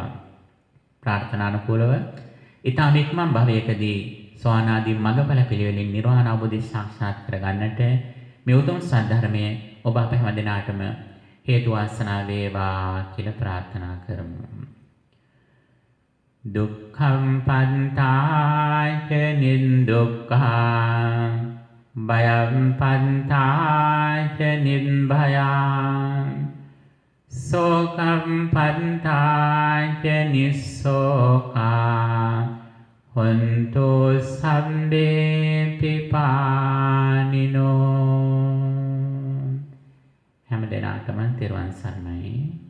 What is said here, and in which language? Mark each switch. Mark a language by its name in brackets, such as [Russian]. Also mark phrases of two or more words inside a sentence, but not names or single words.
[Sinhala] ප්‍රාර්ථනානුකූලව ඊටම ඉක්මන් භවයකදී සෝවානාදී මඟඵල පිළිවෙලින් නිර්වාණ අවබෝධය සාක්ෂාත් කරගන්නට මේ උතුම් සද්ධර්මය ඔබ අප හැම දිනකටම හේතු වාසනා වේවා කියලා ප්‍රාර්ථනා කරමු. [Pali] දුක්ඛම් පන්තාච නිදුක්ඛා භයම් පන්තාච නිබ්භයං සෝකම් පන්තාච නිස්සෝකා හොන්තු සම්බේ පිපානිනෝ. [Sinhala] හැම දිනකටම තෙරුවන් සරණයි.